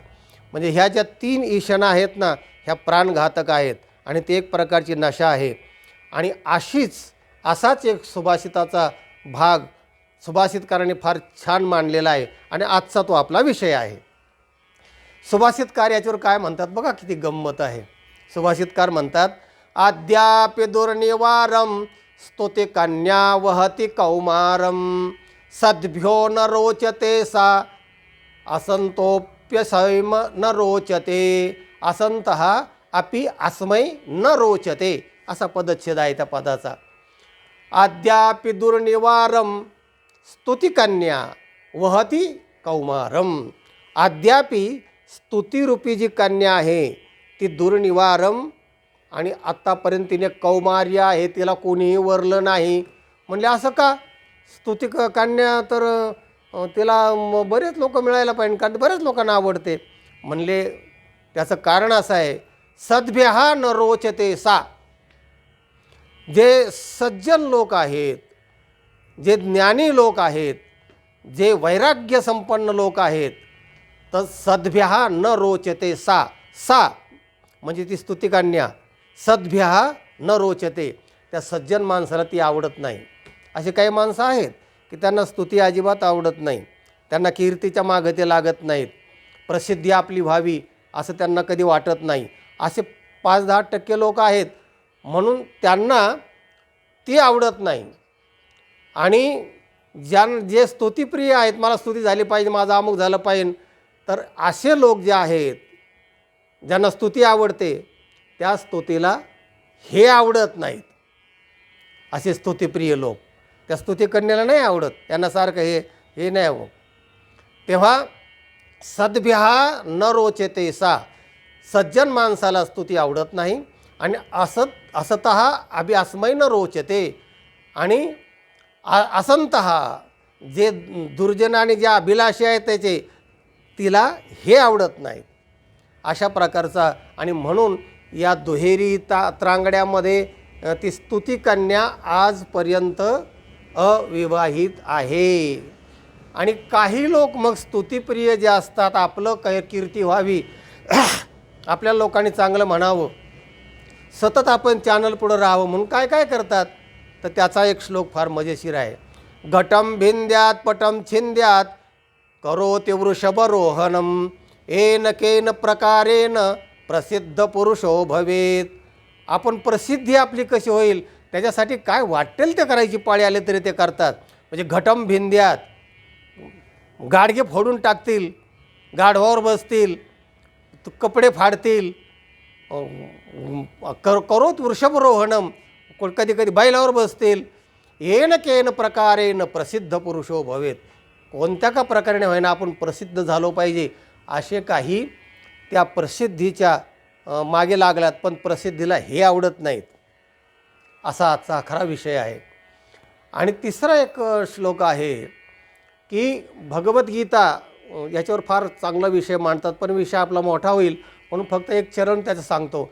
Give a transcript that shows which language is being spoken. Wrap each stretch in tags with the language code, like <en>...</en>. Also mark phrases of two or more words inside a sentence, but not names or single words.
<mr>म्हणजे ह्या ज्या 3 ईशना आहेत ना, ह्या प्राणघातक आहेत आणि ते एक प्रकारची नशा आहे. आणि असाच एक सुभाषिताचा भाग सुभाषितकारांनी फार छान मांडलेला आहे आणि आजचा तो आपला विषय आहे. सुभाषितकार याच्यावर काय म्हणतात बघा, किती गंमत आहे. सुभाषितकार म्हणतात,</mr> <sa>अद्यापि दुर्निवारम स्तुते कन्या वहति कौमारम सद्भ्यो न रोचते सा असंतोप्यसैम न रोचते असंतः अपि अस्मै न रोचते,</sa> <mr>असा पदच्छेद आहे त्या पदाचा.</mr> <sa>अद्यापि दुर्निवारम स्तुतिकन्या वहति कौमारम.</sa> <mr>अद्यापि स्तुतिरूपी जी कन्या आहे ती दुर्निवारम आणि आत्तापर्यंत तिने कौमार्य आहे, तिला कोणीही वरलं नाही. म्हणले असं का? स्तुती कन्या तर तिला बरेच लोक मिळायला पाहिजे, कारण बऱ्याच लोकांना आवडते. म्हणले त्याचं कारण असं आहे,</mr> <sa>सद्भ्यः न रोचते सा.</sa> <mr>जे सज्जन लोक आहेत, जे ज्ञानी लोक आहेत, जे वैराग्य संपन्न लोक आहेत, तर</mr> <sa>सद्भ्यः न रोचते सा.</sa> <mr>सा म्हणजे ती स्तुतिकन्या.</mr> <sa>सद्भ्यः न रोचते,</sa> <mr>त्या सज्जन माणसाला ती आवडत नाही. असे काही माणसं आहेत की त्यांना स्तुती अजिबात आवडत नाही, त्यांना कीर्तीच्या मागे ते लागत नाहीत, प्रसिद्धी आपली व्हावी असं त्यांना कधी वाटत नाही. असे 5-10% लोक आहेत, म्हणून त्यांना ती आवडत नाही. आणि जे स्तुतिप्रिय आहेत, मला स्तुती झाली पाहिजे, माझं अमुक झालं पाहिजे, तर असे लोक जे आहेत ज्यांना स्तुती आवडते त्या स्तुतीला हे आवडत नाहीत. असे स्तुतिप्रिय लोक त्या स्तुतिकन्याला नाही आवडत, त्यांना सारखं हे नाही हवं.</mr> <sa>तेव्हा सद्भ्यः न रोचते सा,</sa> <mr>सज्जन माणसाला स्तुती आवडत नाही.</mr> <sa>आणि असतः अभि अस्मै न रोचते,</sa> <mr>आणि असंतः जे दुर्जन आणि ज्या अभिलाषी आहेत त्याचे तिला हे आवडत नाही, अशा प्रकारचा. आणि म्हणून या दुहेरी त्रांगड्यामध्ये ती स्तुतिकन्या आजपर्यंत अविवाहित आहे. आणि काही लोक मग स्तुतिप्रिय जे असतात, आपलं कीर्ती व्हावी, आपल्या लोकांनी चांगलं म्हणावं, सतत आपण चॅनल पुढं राहावं म्हणून काय काय करतात. तर त्याचा एक श्लोक फार मजेशीर आहे.</mr> <sa>घटम भिंद्यात पटम छिंद्यात करोति वृषभरोहणम येन केन प्रकारेण प्रसिद्ध पुरुषो भवेत.</sa> <mr>आपण प्रसिद्धी आपली कशी होईल त्याच्यासाठी काय वाटेल ते करायची पाळी आले तरी ते करतात. म्हणजे</mr> <sa>घटम भिंद्यात,</sa> <mr>गाडगे फोडून टाकतील, गाढवावर बसतील, कपडे फाडतील,</mr> <sa>करोत वृषभरोहणम,</sa> <mr>कधी कधी बैलावर बसतील,</mr> <sa>येन केन प्रकारेण प्रसिद्ध पुरुषो भवेत.</sa> <mr>कोणत्या का प्रकारे होईना आपण प्रसिद्ध झालो पाहिजे, असे काही त्या प्रसिद्धीच्या मागे लागल्यात, पण प्रसिद्धीला हे आवडत नाहीत. असा आजचा खरा विषय आहे. आणि तिसरा एक श्लोक आहे की भगवद्गीता याच्यावर फार चांगला विषय मांडतात, पण विषय आपला मोठा होईल म्हणून फक्त एक चरण त्याचं सांगतो.</mr>